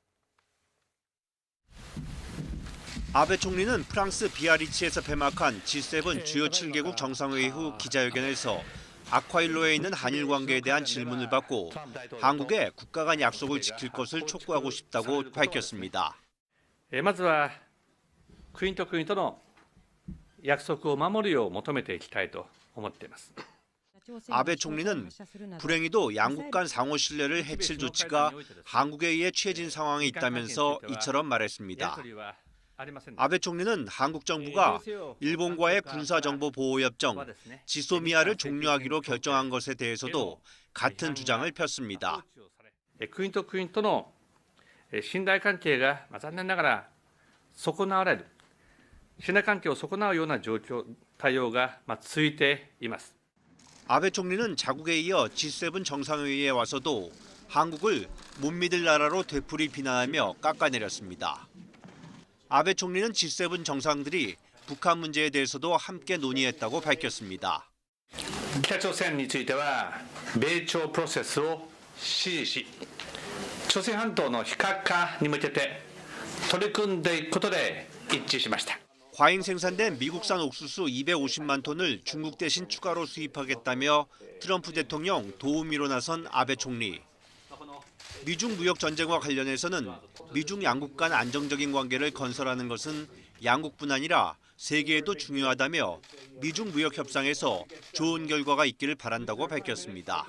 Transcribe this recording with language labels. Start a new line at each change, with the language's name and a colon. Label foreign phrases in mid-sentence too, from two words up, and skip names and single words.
Korean: 아베 총리는 프랑스 비아리츠에서 폐막한 G7 주요 7개국 정상회의 후 기자회견에서 아쿠아일로에 있는 한일 관계에 대한 질문을 받고 한국의 국가 간 약속을 지킬 것을 촉구하고 싶다고 밝혔습니다.
Japanese: まずは国と国との約束を守るよう求めていきたいと思っています。
Korean: 아베 총리는 불행히도 양국 간 상호 신뢰를 해칠 조치가 한국에 의해 취해진 상황이 있다면서 이처럼 말했습니다. 아베 총리는 한국 정부가 일본과의 군사정보보호협정 지소미아를 종료하기로 결정한 것에 대해서도 같은 주장을 폈습니다.
Japanese: 国と国との信頼関係が残念ながら損なわれる、信頼関係を損なうような状況対応が続いています。
Korean: 아베 총리는 자국에 이어 G7 정상회의에 와서도 한국을 못 믿을 나라로 되풀이 비난하며 깎아내렸습니다. 아베 총리는 G7 정상들이 북한 문제에 대해서도 함께 논의했다고 밝혔습니다.
Japanese: 北朝鮮については米朝プロセスを支持し、朝鮮半島の非核化に向けて取り組んでいくことで一致しました。
Korean: 과잉 생산된 미국산 옥수수 250만 톤을 중국 대신 추가로 수입하겠다며 트럼프 대통령 도우미로 나선 아베 총리. 미중 무역 전쟁과 관련해서는 미중 양국 간 안정적인 관계를 건설하는 것은 양국뿐 아니라 세계에도 중요하다며 미중 무역 협상에서 좋은 결과가 있기를 바란다고 밝혔습니다.